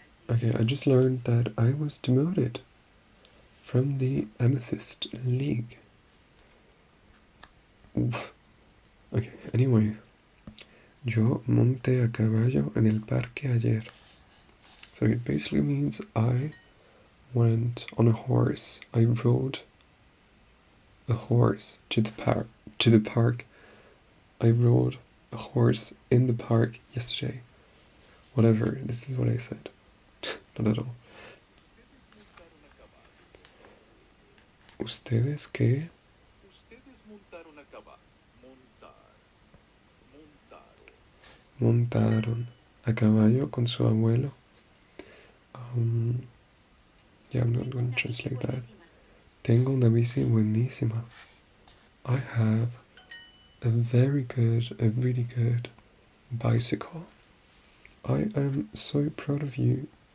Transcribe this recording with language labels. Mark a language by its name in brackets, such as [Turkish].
[English] Okay, I just learned that I was demoted from the Amethyst League. Okay, anyway. [Spanish] Yo monté a caballo en el parque ayer. [English] So it basically means I went on a horse. I rode a horse to the park. I rode a horse in the park yesterday. Whatever, this is what I said. Not at all. [Spanish] ¿Ustedes qué? Montaron a caballo con su abuelo. [English] Yeah, I'm not going to translate that. [Spanish] Tengo una bici buenísima. [English] I have a really good bicycle. I am so proud of you.